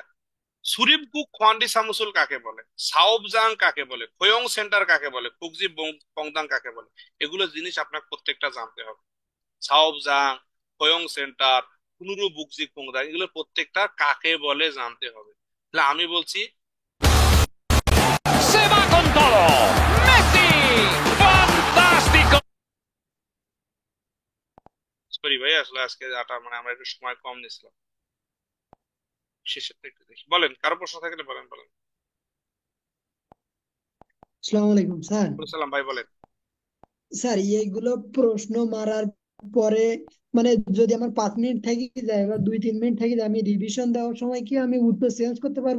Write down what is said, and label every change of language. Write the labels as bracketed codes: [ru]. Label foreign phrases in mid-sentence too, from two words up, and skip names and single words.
[bn] সুরিমকুক খোয়ান্ডি সামুসুল কাকে বলে, সাওবজাং কাকে বলে, খোয়ং সেন্টার কাকে বলে, খুকজি পংদাং কাকে বলে? এগুলো জিনিস আপনার প্রত্যেকটা জানতে হবে। সাওবজাং, খোয়ং সেন্টার, কুনুরু বুকজি পংদাং, এগুলো প্রত্যেকটা কাকে বলে জানতে হবে। তাহলে আমি বলছি [es] Se va con todo. Messi. Fantástico. [bn] সরি ভাই, আসলে আজকে আমরা একটু সময় কম নিছিলাম, শেষেরটা একটু দেখি। বলেন, কারো প্রশ্ন থাকলে বলেন বলেন। আসসালামু আলাইকুম স্যার। সালাম ভাই, বলেন। স্যার এইগুলো প্রশ্ন মারার পরে মানে যদি আমার 5 মিনিট থেকে যায় বা 2-3 মিনিট থেকে যায়, আমি রিভিশন দেওয়ার সময় কি আমি উত্তর চেঞ্জ করতে পারবো?